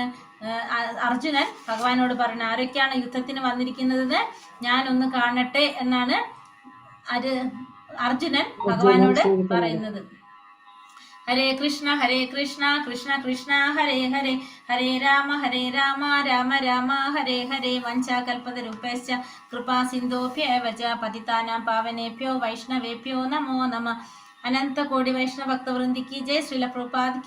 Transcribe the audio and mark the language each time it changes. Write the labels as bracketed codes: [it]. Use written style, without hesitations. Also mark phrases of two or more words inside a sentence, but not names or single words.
[ml] അർജുനൻ ഭഗവാനോട് പറയണ ആരൊക്കെയാണ് യുദ്ധത്തിന് വന്നിരിക്കുന്നതെന്ന് ഞാനൊന്ന് കാണട്ടെ എന്നാണ് അർജുനൻ ഭഗവാനോട് പറയുന്നത്. [sa] ഹരേ കൃഷ്ണ കൃഷ്ണ കൃഷ്ണ ഹരേ ഹരേ, ഹരേ രാമ രാമ രാമ ഹരേ ഹരേ. വഞ്ചാകൽപതരുഭ്യശ്ച കൃപാ സിന്ധോഭ്യേവ ച പതിതാനാം പാവനേഭ്യോ വൈഷ്ണവേഭ്യോ നമോ നമഃ. [ml] അനന്ത കോടി വൈഷ്ണവ ഭക്തവൃന്ദിക്ക് ജയ്. ശ്രീല പ്രഭുപാദ്